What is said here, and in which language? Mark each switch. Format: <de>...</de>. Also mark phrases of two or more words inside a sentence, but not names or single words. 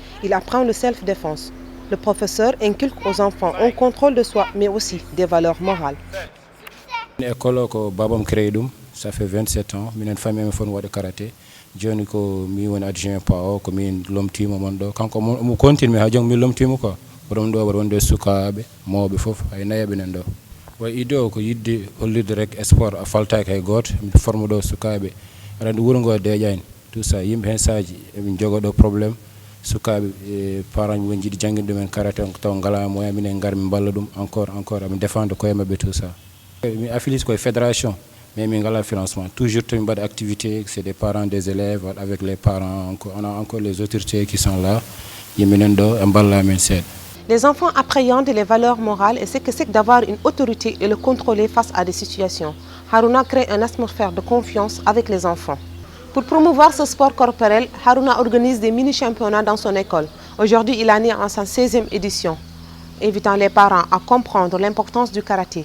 <fr>Il apprend le self-défense. Le professeur inculque aux enfants un contrôle de soi, mais aussi des valeurs morales. L'école que Babam créé, ça fait 27 ans. J'ai une famille qui fait de karaté. Je suis adjoint PAO, je suis l'homme team. Quand je continue, je suis l'homme team.</fr> <ff>Borom do wonde sukabe mawbe fof ay nayabe nen do way ido ko yidde hollirde rek sport a faltaake hay goto mi forme do sukabe ran wuro ngo deƴani</ff> <fr>tout ça</fr> <ff>yimbe hen saaji eɓe jogoɗo probléme sukabe parents won jiɗi jangguinde men karaté taw ngala moyen minen gar min balla ɗum encore aɓe défendre koye mabɓe</ff> <fr>tout ça</fr> <ff>mi affilié koye fédération mais min ngala financement toujours to min mbaɗa activité</ff> <fr>c'est des parents des élèves avec les parents on a encore les autorités qui sont là</fr> <ff>yiminen ɗo e balla men seeɗa.</ff> <fr>Les enfants appréhendent les valeurs morales et ce que c'est d'avoir une autorité et le contrôler face à des situations. Harouna crée une atmosphère de confiance avec les enfants. Pour promouvoir ce sport corporel, Harouna organise des mini-championnats dans son école. Aujourd'hui, il en est en sa 16e édition, invitant les parents à comprendre l'importance du karaté.</fr>